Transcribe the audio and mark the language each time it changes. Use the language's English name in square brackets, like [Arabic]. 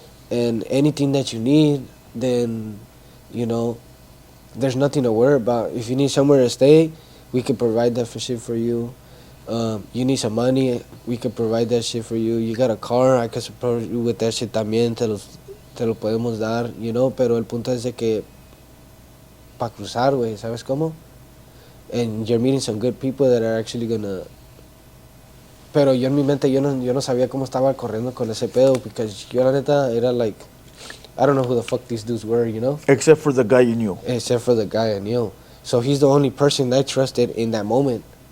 [English] And anything that you need, then, you know, there's nothing to worry about. If you need somewhere to stay, we can provide that shit for you. You need some money, we can provide that shit for you. You got a car, I can support you with that shit también, te lo podemos dar, you know. [Spanish] Pero el punto es de que para cruzar, güey, ¿sabes cómo? [English] And you're meeting some good people that are actually gonna... [Spanish] Pero yo en mi mente, yo no sabía cómo estaba corriendo con ese pedo, because yo la neta era like, I don't know who the fuck these dudes were, you know? [English] Except for the guy you knew. Except for the guy I knew. So he's the only person that I trusted in that moment.